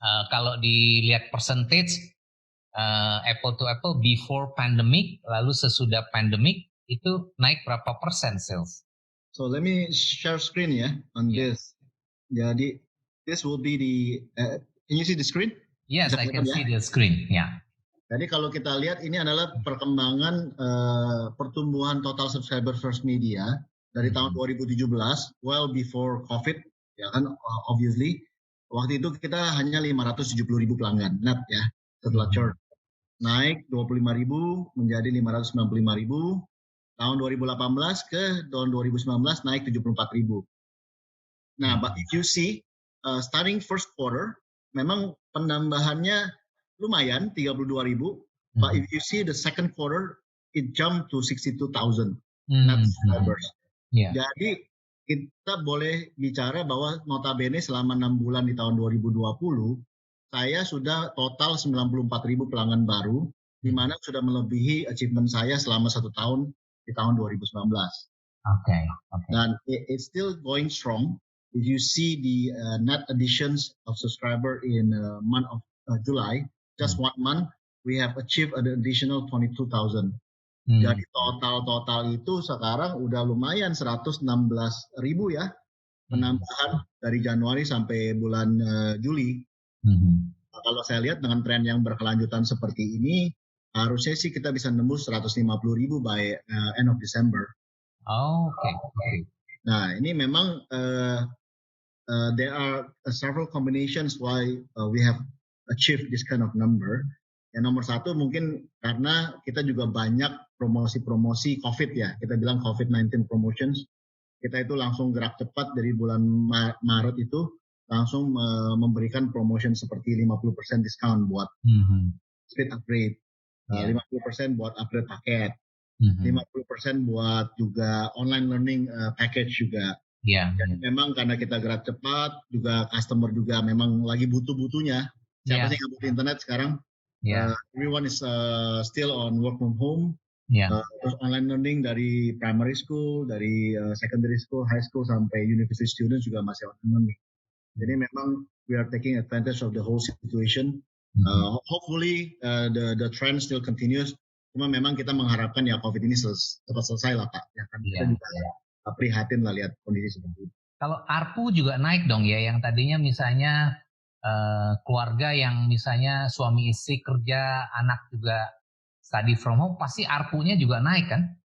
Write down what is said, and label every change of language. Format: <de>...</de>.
<id>Kalau dilihat percentage, apple to apple before pandemic, lalu sesudah pandemic, itu naik berapa persen sales?</id> <en>So let me share screen ya on this. Jadi, this will be the, can you see the screen? Yes, I can see the screen, ya.</en> <id>Jadi kalau kita lihat ini adalah perkembangan pertumbuhan total subscriber First Media dari tahun 2017,</id> <en>well before COVID,</en> <id>ya kan, obviously. Waktu itu kita hanya 570.000 pelanggan net ya, setelah churn. Naik 25.000 menjadi 595.000. Tahun 2018 ke tahun 2019 naik 74.000.</id> <en>Nah, but if you see, starting first quarter,</en> <id>memang penambahannya lumayan,</id> <en>32.000. But if you see the second quarter, it jumped to 62,000 net subscribers.</en> <id>Jadi, kita boleh bicara bahwa notabene selama 6 bulan di tahun 2020, saya sudah total 94.000 pelanggan baru, di mana sudah melebihi achievement saya selama 1 tahun di tahun 2019.</id> <en>Okay. Dan it's still going strong. If you see the net additions of subscriber in month of July, just 1 month, we have achieved an additional 22,000.</en> <id>Jadi total itu sekarang udah lumayan 116.000 ya, penambahan dari Januari sampai bulan Juli. Nah, kalau saya lihat dengan tren yang berkelanjutan seperti ini, harusnya sih kita bisa nembus 150.000</id> <en>by end of December. Okay.</en> <id>Nah, ini memang</id> <en>there are several combinations why we have achieved this kind of number.</en> <id>Yang nomor satu mungkin karena kita juga banyak promosi-promosi COVID ya, kita bilang COVID-19 promotions. Kita itu langsung gerak cepat dari bulan Maret itu, langsung memberikan promotion seperti 50% diskon buat speed upgrade, 50% buat upgrade paket, 50% buat juga online learning package juga. Jadi memang karena kita gerak cepat, juga customer juga memang lagi butuh-butuhnya. Siapa sih yang butuh internet sekarang?</id> <en>Everyone is still on work from home.</en> <id>Terus online learning dari primary school, dari secondary school, high school sampai university students juga masih online learning. Jadi memang</id> <en>we are taking advantage of the whole situation. Hopefully the trend still continues.</en> <id>Cuma memang kita mengharapkan ya COVID ini cepat selesai lah Pak. Ya kan kita juga prihatin lah lihat kondisi seperti itu. Kalau ARPU juga naik dong ya, yang tadinya misalnya keluarga yang misalnya suami istri kerja, anak juga study from home, pasti ARPU-nya juga naik kan?</id>